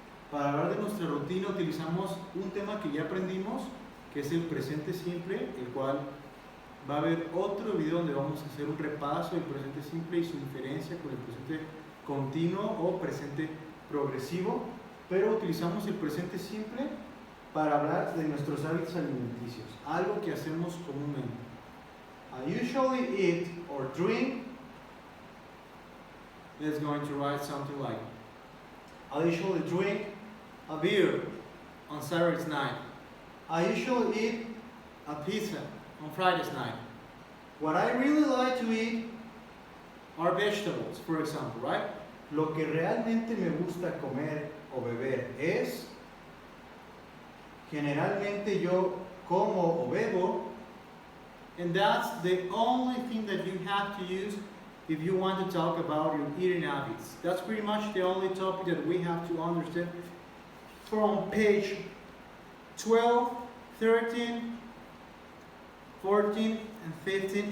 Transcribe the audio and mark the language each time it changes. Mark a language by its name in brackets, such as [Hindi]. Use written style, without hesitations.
[Spanish] Para hablar de nuestra rutina utilizamos un tema que ya aprendimos, que es el presente simple, el cual va a haber otro video donde vamos a hacer un repaso del presente simple y su diferencia con el presente continuo o presente progresivo, pero utilizamos el presente simple para hablar de nuestros hábitos alimenticios, algo que hacemos comúnmente. [English] I usually eat or drink. Let's going to write something like, I usually drink a beer on Saturday night. I usually eat A pizza on Friday's night. what I really like to eat. Or vegetables, for example, right? [Spanish] lo que realmente me gusta comer o beber es, generalmente yo como o bebo, [English] and that's the only thing that you have to use if you want to talk about your eating habits. That's pretty much the only topic that we have to understand from page 12, 13, 14, and 15.